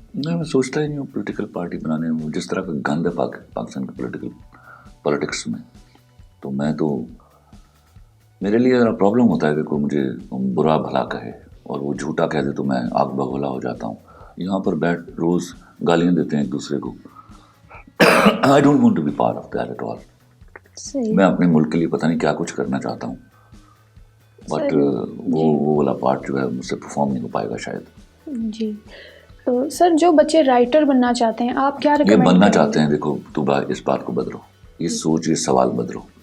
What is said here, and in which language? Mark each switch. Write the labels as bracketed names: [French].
[Urdu] نہیں، میں سوچتا ہی نہیں ہوں پولیٹیکل پارٹی بنانے میں. جس طرح کا گند ہے پاکستان کے پولیٹکس میں، تو میں تو میرے لیے ذرا پرابلم ہوتا ہے کہ کوئی مجھے برا بھلا کہے اور وہ جھوٹا کہہ دے تو میں آگ بگولا ہو جاتا ہوں. یہاں پر بیٹھ روز گالیاں دیتے ہیں ایک دوسرے کو. [English] I don't want to be part of that at all. [Urdu] میں اپنے ملک کے لیے پتہ نہیں کیا کچھ کرنا چاہتا ہوں، بٹ وہ والا پارٹ جو ہے مجھ سے پرفارم نہیں ہو پائے گا شاید. جی. تو سر، جو بچے رائٹر بننا چاہتے ہیں آپ کیا یہ بننا چاہتے ہیں، دیکھو تو اس بات کو بدلو، یہ سوچ، یہ سوال بدلو.